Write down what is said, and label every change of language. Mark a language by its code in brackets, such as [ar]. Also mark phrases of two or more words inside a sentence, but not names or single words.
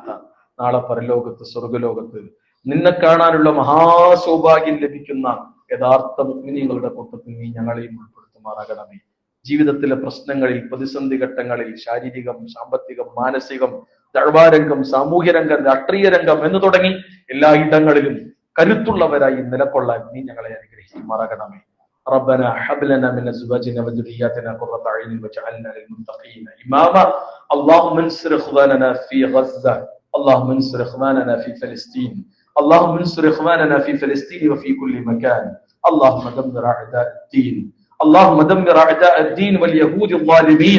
[ml] നാളെ പരലോകത്ത്, സ്വർഗലോകത്ത് നിന്നെ കാണാനുള്ള മഹാസൗഭാഗ്യം ലഭിക്കുന്ന യഥാർത്ഥ മുഅ്മിനീങ്ങളുടെ കൂട്ടത്തിൽ നീ ഞങ്ങളെയും ഉൾപ്പെടുത്തുമാറാകണമേ. ജീവിതത്തിലെ പ്രശ്നങ്ങളിൽ, പ്രതിസന്ധി ഘട്ടങ്ങളിൽ, ശാരീരികം, സാമ്പത്തികം, മാനസികം, ദഅ്വാരംഗം, സാമൂഹ്യ രംഗം, രാഷ്ട്രീയ രംഗം എന്ന് തുടങ്ങി എല്ലാ ഇടങ്ങളിലും കരുത്തുള്ളവരായി നിലകൊള്ളാൻ നീ ഞങ്ങളെ അനുഗ്രഹിക്കുമാറാകണമേ. [ar] ربنا هب لنا من ازواجنا وذرياتنا قرة اعين واجعلنا للمتقين اماما. اللهم انصر اخواننا في غزة، اللهم انصر اخواننا في فلسطين، اللهم انصر اخواننا في فلسطين وفي كل مكان. اللهم دمر اعداء الدين، اللهم دمر اعداء الدين واليهود الظالمين.